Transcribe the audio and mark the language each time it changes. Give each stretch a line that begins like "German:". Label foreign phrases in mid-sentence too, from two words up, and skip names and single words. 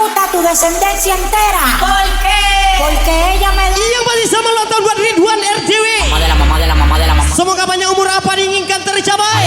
Spanish: tu descendencia entera. ¿Por qué? Porque ella me da.
Indonesian: Yang pasti sama ulang tahun buat Ridwan RJW.
Spanish: Mamá de la mamá.
Indonesian: Semoga panjang umur apa diinginkan tercapai.